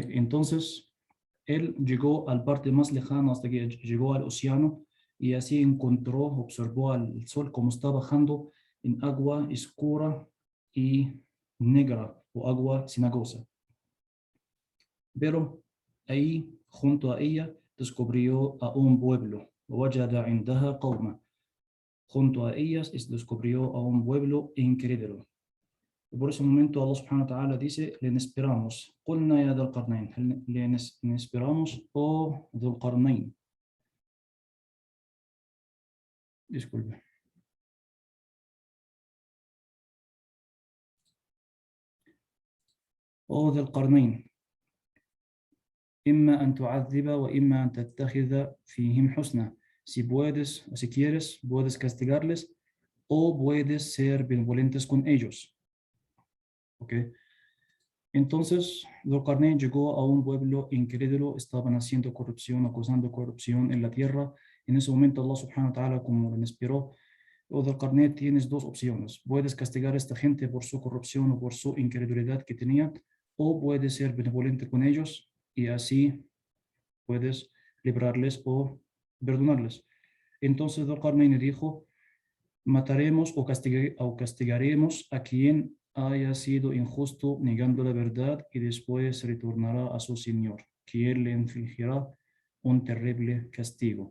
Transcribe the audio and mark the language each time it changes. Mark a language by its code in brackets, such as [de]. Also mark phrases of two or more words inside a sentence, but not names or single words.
[es] Entonces, él llegó al parte más lejano hasta que llegó al océano y así observó al sol como está bajando en agua oscura y negra o agua cenagosa. Pero ahí, junto a ella, descubrió a un pueblo. [ar] وَوَجَدَ عِنْدَهَا قَوْمًا. [es] Junto a ellas descubrió a un pueblo incrédulo. Y por ese momento [ar] الله سبحانه وتعالى [es] dice, le esperamos. [ar] قُلْنَا يَا ذَا الْقَرْنَيْنِ. [es] Le esperamos, oh ذو القرنين. Disculpe. Oh ذو القرنين. [ar] إما أن تعذب وإما أن تتخذ فيهم حسنا. [es] Si quieres, puedes castigarles o puedes ser benevolentes con ellos. ¿Okay? Entonces, Zulqarnain llegó a un pueblo incrédulo, estaban haciendo corrupción, acusando corrupción en la tierra. En ese momento [ar] الله سبحانه وتعالى, [es] como le inspiró, o Zulqarnain, tienes dos opciones. Puedes castigar a esta gente por su corrupción o por su incredulidad que tenían, o puedes ser benevolente con ellos y así puedes librarles o perdonarles. Entonces Zulqarnain dijo, mataremos o castigaremos a quien haya sido injusto negando la verdad y después retornará a su Señor, que él le infligirá un terrible castigo.